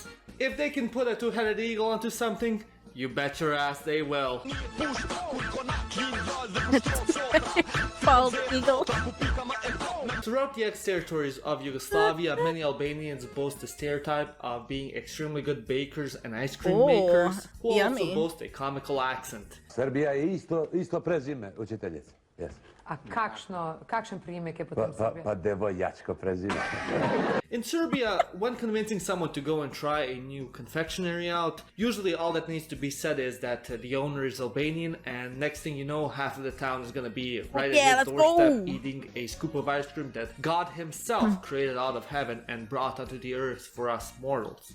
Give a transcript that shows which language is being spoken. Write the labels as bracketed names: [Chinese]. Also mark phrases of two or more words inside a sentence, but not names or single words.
[English] If they can put a two-headed eagle onto something, you bet your ass they will. Bald eagle. Throughout the ex-territories of Yugoslavia, many Albanians boast the stereotype of being extremely good bakers and ice cream makers, who yummy. also boast a comical accent. [Serbian] Serbija je isto prezime, učiteljice. Yes. [Slovenian] A kakšen priimek je potem Srbija? [Serbian] Pa devojačko prezime. [English] In Serbia, when convincing someone to go and try a new confectionery out, usually all that needs to be said is that the owner is Albanian, and next thing you know, half of the town is gonna be right yeah, at his let's doorstep go. eating a scoop of ice cream that God himself created out of heaven and brought onto the earth for us mortals.